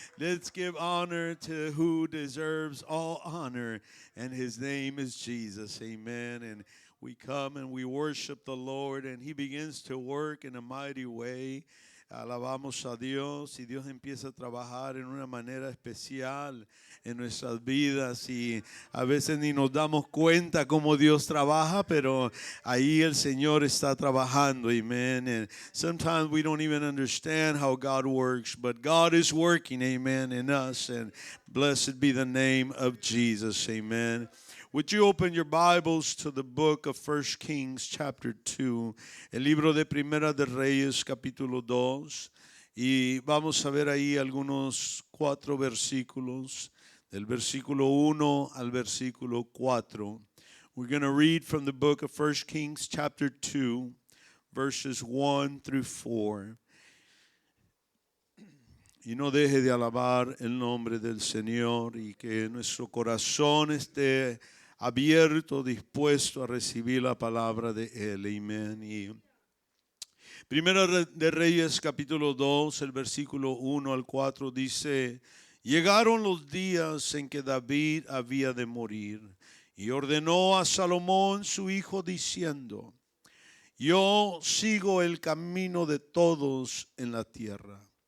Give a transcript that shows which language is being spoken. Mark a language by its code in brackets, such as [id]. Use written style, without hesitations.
[en] Let's give honor to who deserves all honor, and His name is Jesus, amen. And we come and we worship the Lord, and He begins to work in a mighty way. [es] Alabamos a Dios y Dios empieza a trabajar en una manera especial en nuestras vidas y a veces ni nos damos cuenta cómo Dios trabaja, pero ahí el Señor está trabajando, amen. [en] And sometimes we don't even understand how God works, but God is working, amen, in us, and blessed be the name of Jesus, amen. Would you open your Bibles to the book of 1 Kings chapter 2, [es] el libro de Primera de Reyes capítulo 2, y vamos a ver ahí algunos 4 versículos, del versículo 1 al versículo 4. [en] We're going to read from the book of 1 Kings chapter 2, verses 1 through 4. [es] Y no deje de alabar el nombre del Señor y que nuestro corazón esté abierto, dispuesto a recibir la palabra de Él. Amén. Y Primera de Reyes capítulo 2, el versículo 1 al 4 dice: llegaron los días en que David había de morir y ordenó a Salomón su hijo diciendo: yo sigo el camino de todos en la tierra.